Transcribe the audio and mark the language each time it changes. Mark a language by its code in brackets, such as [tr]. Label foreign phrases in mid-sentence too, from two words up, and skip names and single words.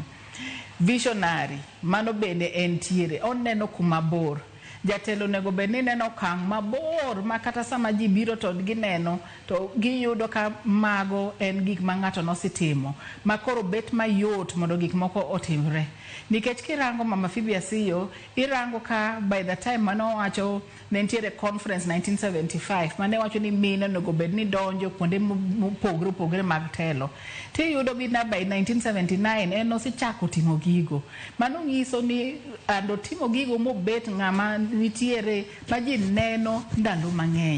[luo] Visionary, mano bende entiere, oneno kuma bor. Jatelo nego bed ni neno okang' mabor makata sama ji biro to gineno to giyudo ka mago en gik ma ng'ato nositimo, makoro bet mayot mondo gik moko otimre. Nikech kirango Mama Phoebe Asiyo, irango ka [en] by the time [luo] mano wacho ne ntiere conference 1975 mane wacho ni mine onego bed ni donjo kuonde mopogre mag telo, tiyudo bina by 1979 en osechako timo gigo. Mano nyiso ni ando timo gigo mobet ng'ama nitiere ma ji neno ndalo mang'eny.